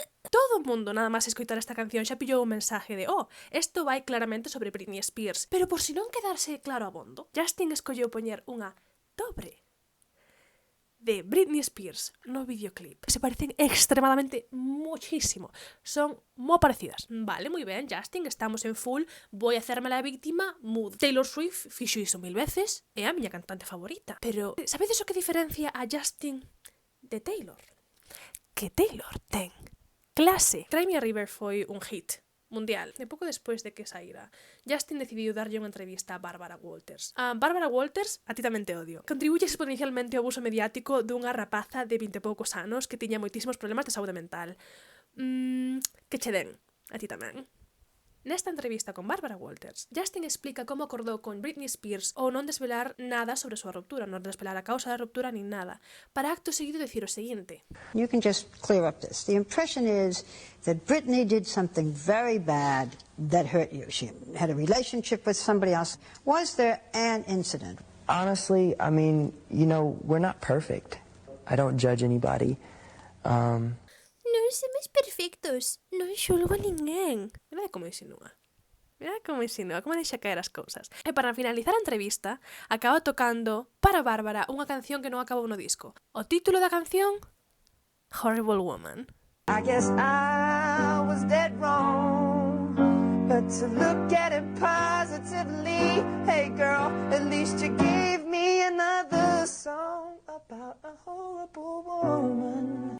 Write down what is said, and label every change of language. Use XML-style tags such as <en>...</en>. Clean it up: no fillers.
<gl>Todo o mundo, nada máis escoitar esta canción, xa pillou o mensaje de isto vai claramente sobre Britney Spears. Pero por si non quedarse claro abondo, Justin escolleu poñer unha dobre de Britney Spears no videoclip.</gl> <es>Se parecen extremadamente muchísimo.</es> <gl>Son moi parecidas. Vale, moi ben, Justin, estamos en full.</gl> <es>Voy a hacerme la víctima</es> <gl>mood. Taylor Swift fixo iso 1000 veces. É a miña cantante favorita. Pero, sabedes o que diferencia a Justin de Taylor? Que Taylor ten clase. Cry Me a River foi un hit mundial. E pouco despois de que saíra, Justin decidiu darlle unha entrevista a Barbara Walters. A Barbara Walters, a ti tamén te odio.</gl> <es>Contribuye exponencialmente</es> <gl>ao abuso mediático dunha rapaza de 20 e poucos anos que tiña moitísimos problemas de saúde mental. Que che den, a ti tamén. Nesta entrevista con Barbara Walters, Justin explica como acordou con Britney Spears ou non desvelar nada sobre a súa ruptura, non desvelar a causa da ruptura nin nada, para acto seguido decir o seguinte.</gl> <en>You can just clear up this. The impression is that Britney did something very bad that hurt you. She had a relationship with somebody else. Was there an incident? Honestly, I mean, we're not perfect. I don't judge anybody.</en> <gl>Non somos perfectos, non xulgo a ninguén. Mira como insinúa. Como deixa caer as cousas. E para finalizar a entrevista, acaba tocando para Bárbara unha canción que non acabou no disco. O título da canción, Horrible Woman.</gl> <en>I guess I was dead wrong, but to look at it positively, hey girl, at least you gave me another song about a horrible woman.</en>